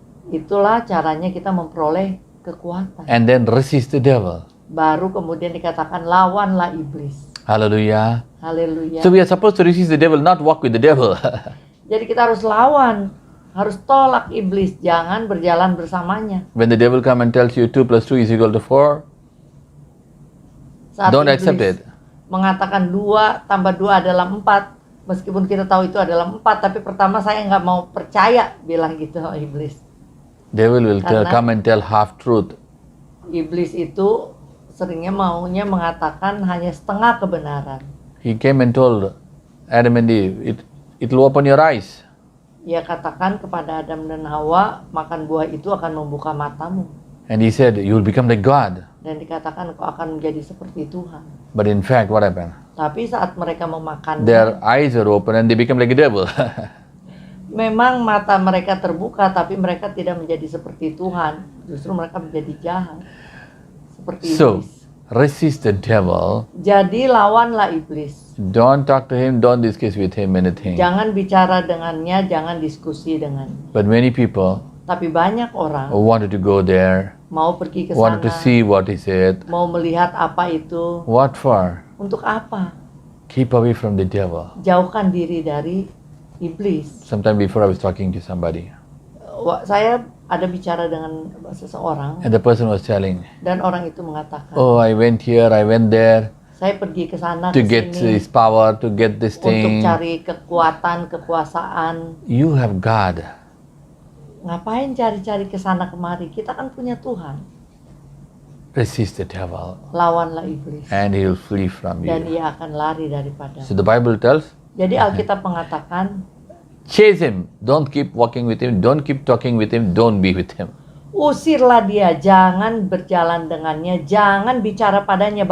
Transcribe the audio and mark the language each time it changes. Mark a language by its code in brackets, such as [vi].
[id] Itulah caranya kita memperoleh kekuatan. [en] and then resist the devil. [id] Baru kemudian dikatakan lawanlah iblis. [en] Hallelujah. [id] Haleluya. [en] So we are supposed to resist the devil, not walk with the devil. [id] Jadi kita harus lawan, harus tolak iblis, jangan berjalan bersamanya. [en] When the devil come and tells you 2 + 2 = 4, [id] Saat [en] don't [id] iblis [en] accept it. [id] mengatakan 2 tambah 2 adalah 4, meskipun kita tahu itu adalah 4, tapi pertama saya nggak mau percaya, bilang gitu iblis. [en] Devil will [id] Karena- [en] come and tell half truth. [id] Iblis itu seringnya maunya mengatakan hanya setengah kebenaran. [en] He came and told Adam and Eve, it will open your eyes. [id] Ia katakan kepada Adam dan Hawa, makan buah itu akan membuka matamu. [en] And he said, you will become like God. [id] Dan dikatakan kau akan menjadi seperti Tuhan. [en] But in fact, what happened? [id] Tapi saat mereka memakannya, [en] Their eyes are open and they become like a devil. [id] memang mata mereka terbuka, tapi mereka tidak menjadi seperti Tuhan. Justru mereka menjadi jahat. Seperti [en] So, [id] iblis. [en] resist the devil. [id] Jadi lawanlah iblis. [en] Don't talk to him, don't discuss with him anything. [id] Jangan bicara dengannya, jangan diskusi dengannya. [en] But many people [id] Tapi banyak orang [en] wanted to go there, [id] mau pergi ke [en] wanted to [id] sana, [en] see what he said. [id] mau melihat apa itu, [en] What for? [id] untuk apa? [en] Keep away from the devil. [id] Jauhkan diri dari iblis. [en] Sometime before I was talking to somebody, [id] Saya ada bicara dengan seseorang [en] and the person was telling, [id] dan orang itu mengatakan, [en] oh, I went here, I went there [id] saya pergi ke sana [en] to [id] ke [en] get [id] sini [en] this power, to get this [id] untuk [en] thing. [id] cari kekuatan, kekuasaan. [en] You have God. [id] Ngapain cari-cari ke sana kemari? Kita kan punya Tuhan. [en] Resist the devil, [id] Lawanlah iblis [en] and he will flee from [id] dan [en] you. [id] ia akan lari daripada. [en] So the Bible tells, [id] Jadi Alkitab mengatakan, [en] chase him. Don't keep walking with him. Don't keep talking with him. Don't be with him. [id] usirlah dia, jangan berjalan dengannya, jangan bicara padanya.